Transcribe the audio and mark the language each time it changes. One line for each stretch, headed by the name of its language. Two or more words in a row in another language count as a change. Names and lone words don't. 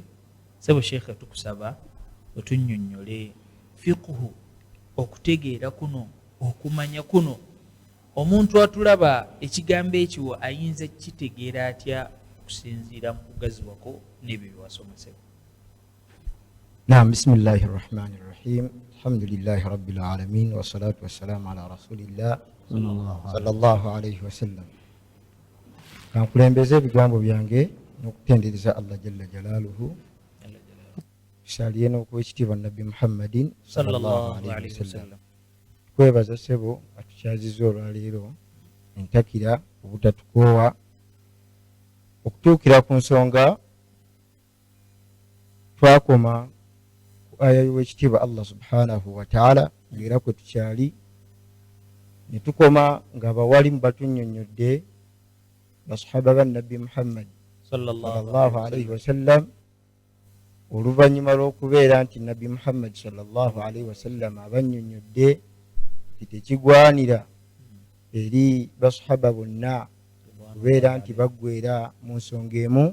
Ganda: Sebo Sheikh tukusaba otunnyonnyole fiqhu, okutegeera kuno, okumanya kuno. Omuntu atulaba ekigambo ekyo ayinza kitegeera atya okusinziira mu kugaziwako n'ebyo byewasomesebwa?
Arabic: Naam, بسم الله الرحمن الرحيم. الحمد لله رب العالمين والصلاة والسلام على رسول الله صلى الله عليه وسلم.
Ganda: Kankulembeze ebigambo byange n'okutendereza Allah
Arabic: جل جلاله,
Ganda: tusaliye n'okwekitiibwa Nabbi Muhammadin
Arabic: صلى الله عليه وسلم.
Ganda: Tukwebaza ssebo atukyaziza olwaleero, entakira obutatukoowa okutuukira ku nsonga twakoma ku aya y'owekitiibwa Allah
Arabic: سبحانه وتعالى,
Ganda: ng'era kwe tukyali ne tukoma nga bawalimu batunnyonnyodde basahaba ba Nabbi Muhammad
Arabic: صلى الله عليه وسلم,
Ganda: oluvannyuma lw'okubeera nti Nabbi Muhammad
Arabic: صلى الله عليه وسلم
Ganda: abannyonnyodde nti tekigwanira eri basahaba bonna kubeera nti baggweera mu nsonga emu.